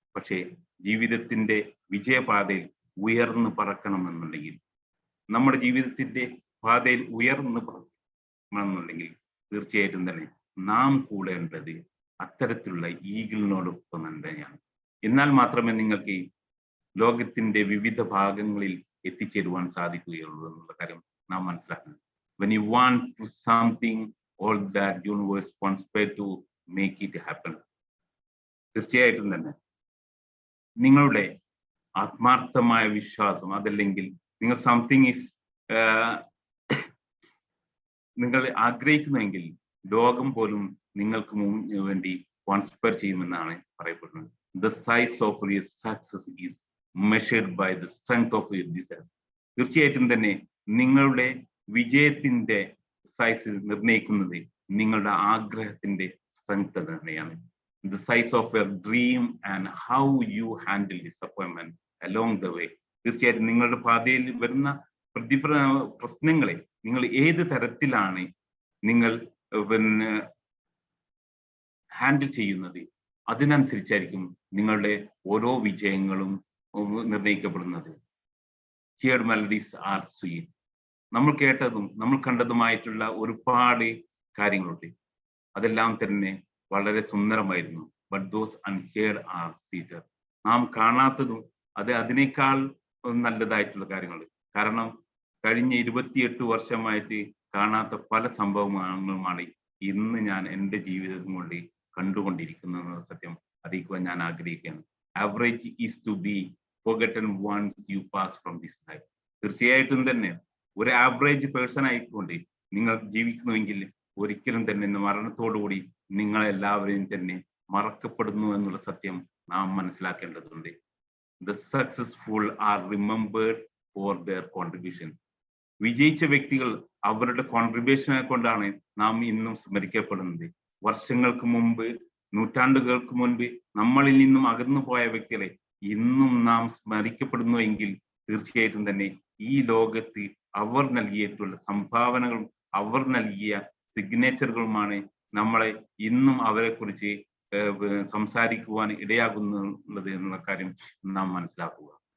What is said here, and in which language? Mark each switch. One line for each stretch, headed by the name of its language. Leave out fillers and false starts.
Malayalam: പക്ഷേ ജീവിതത്തിന്റെ വിജയപാതയിൽ ഉയർന്നു പറക്കണമെന്നുണ്ടെങ്കിൽ, നമ്മുടെ ജീവിതത്തിന്റെ പാതയിൽ ഉയർന്നു പറക്കണമെന്നുണ്ടെങ്കിൽ തീർച്ചയായിട്ടും തന്നെ നാം കൂടേണ്ടത് അത്തരത്തിലുള്ള ഈഗിളിനോടൊപ്പം തന്നെയാണ്. എന്നാൽ മാത്രമേ നിങ്ങൾക്ക് ലോകത്തിന്റെ വിവിധ ഭാഗങ്ങളിൽ എത്തിച്ചേരുവാൻ സാധിക്കുകയുള്ളൂ എന്നുള്ള കാര്യം നാം മനസ്സിലാക്കണം.
English: When you want to something, all that universe conspire to make it happen.
Malayalam: തീർച്ചയായിട്ടും തന്നെ നിങ്ങളുടെ ആത്മാർത്ഥമായ വിശ്വാസം, അതല്ലെങ്കിൽ നിങ്ങൾ
English: something is
Malayalam: നിങ്ങൾ ആഗ്രഹിക്കുന്നെങ്കിൽ ലോകം പോലും നിങ്ങൾക്ക് വേണ്ടി കോൺസ്പയർ ചെയ്യുമെന്നാണ് പറയപ്പെടുന്നത്.
English: The size of your success is measured by the strength of your desire.
Malayalam: തീർച്ചയായിട്ടും തന്നെ നിങ്ങളുടെ വിജയത്തിന്റെ സൈസ് നിർണ്ണയിക്കുന്നത് നിങ്ങളുടെ ആഗ്രഹത്തിന്റെ സ്ട്രെങ്ത് തന്നെയാണ്.
English: The size of your dream and how you handle disappointment along the way.
Malayalam: തീർച്ചയായിട്ടും നിങ്ങളുടെ പാതയിൽ വരുന്ന പ്രശ്നങ്ങളെ നിങ്ങൾ ഏത് തരത്തിലാണ് നിങ്ങൾ ഹാൻഡിൽ ചെയ്യുന്നത്, അതിനനുസരിച്ചായിരിക്കും നിങ്ങളുടെ ഓരോ വിജയങ്ങളും നിർണ്ണയിക്കപ്പെടുന്നത്.
English: Heard melodies are sweet.
Malayalam: നമ്മൾ കേട്ടതും നമ്മൾ കണ്ടതുമായിട്ടുള്ള ഒരുപാട് കാര്യങ്ങളുണ്ട്, അതെല്ലാം തന്നെ വളരെ സുന്ദരമായിരുന്നു.
English: But those unheard are sweeter.
Malayalam: നാം കാണാത്തതും അതിനേക്കാൾ നല്ലതായിട്ടുള്ള കാര്യങ്ങൾ. കാരണം കഴിഞ്ഞ 28 വർഷമായിട്ട് കാണാത്ത പല സംഭവങ്ങളുമാണ് ഇന്ന് ഞാൻ എൻ്റെ ജീവിതം കൊണ്ട് കണ്ടുകൊണ്ടിരിക്കുന്നത്. സത്യം അറിയിക്കുവാൻ ഞാൻ ആഗ്രഹിക്കുകയാണ്.
English: Average is to be forgotten once you pass from this life.
Malayalam: തീർച്ചയായിട്ടും തന്നെ ഒരു ആവറേജ് പേഴ്സൺ ആയിക്കൊണ്ട് നിങ്ങൾ ജീവിക്കുന്നുവെങ്കിൽ ഒരിക്കലും തന്നെ മരണത്തോടുകൂടി നിങ്ങളെല്ലാവരെയും തന്നെ മറക്കപ്പെടുന്നു എന്നുള്ള സത്യം നാം മനസ്സിലാക്കേണ്ടതുണ്ട്.
English: The successful are remembered for their contribution.
Malayalam: വിജയിച്ച വ്യക്തികൾ അവരുടെ കോൺട്രിബ്യൂഷനെ കൊണ്ടാണ് നാം ഇന്നും സ്മരിക്കപ്പെടുന്നത്. വർഷങ്ങൾക്ക് മുമ്പ്, നൂറ്റാണ്ടുകൾക്ക് മുൻപ് നമ്മളിൽ നിന്നും അകന്നു പോയ വ്യക്തികളെ ഇന്നും നാം സ്മരിക്കപ്പെടുന്നുവെങ്കിൽ തീർച്ചയായിട്ടും തന്നെ ഈ ലോകത്ത് അവർ നൽകിയിട്ടുള്ള സംഭാവനകളും അവർ നൽകിയ സിഗ്നേച്ചറുകളുമാണ് നമ്മളെ ഇന്നും അവരെ കുറിച്ച് സംസാരിക്കുവാൻ ഇടയാകുന്നുള്ളത് എന്നുള്ള കാര്യം നാം മനസ്സിലാക്കുക.